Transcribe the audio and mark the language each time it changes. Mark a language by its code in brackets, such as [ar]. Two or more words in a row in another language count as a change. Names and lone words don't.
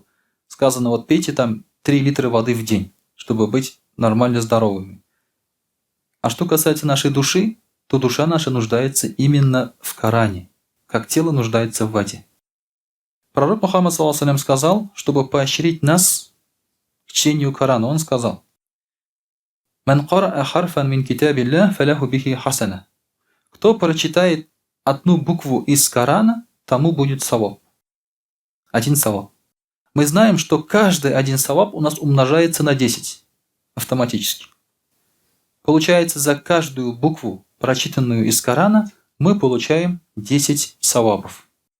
[ru] Сказано, вот пейте там 3 литра воды в день, чтобы быть нормально здоровыми. А что касается нашей души, то душа наша нуждается именно в Коране, как тело нуждается в воде. Пророк Мухаммад ﷺ сказал, чтобы поощрить нас к чтению Корана, он сказал: [ar] «من قرأ حرفا من كتاب الله فله به حسنة». [ru] Кто прочитает одну букву из Корана, тому будет саваб. Один саваб. Мы знаем, что каждый один саваб у нас умножается на 10 автоматически. Получается, за каждую букву, прочитанную из Корана, мы получаем 10 савабов.